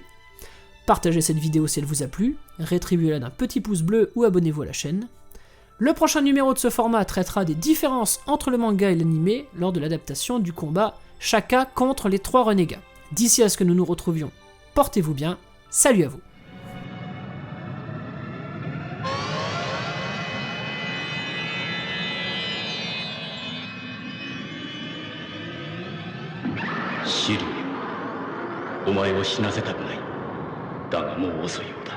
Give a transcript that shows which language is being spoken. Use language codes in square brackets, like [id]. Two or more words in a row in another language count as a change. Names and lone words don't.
[fr] Partagez cette vidéo si elle vous a plu, rétribuez-la d'un petit pouce bleu ou abonnez-vous à la chaîne. Le prochain numéro de ce format traitera des différences entre le manga et l'animé lors de l'adaptation du combat Shaka contre les 3 renégats. D'ici à ce que nous nous retrouvions, portez-vous bien, salut à vous. [ja] シリウ、お前を死なせたくない。だがもう遅いようだ。